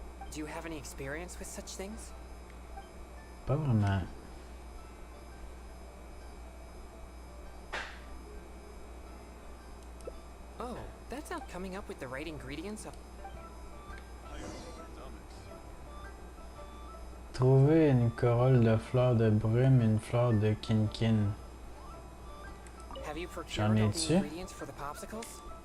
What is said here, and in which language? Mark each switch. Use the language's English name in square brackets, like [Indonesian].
[English] Do you have any experience with such things? [French] Pas vraiment. [English] Oh, that's not coming up with the right ingredients of... [French] Trouver une corolle de fleurs de brume, une fleur de kinkin. [English] Have you procured all the ingredients for the popsicles?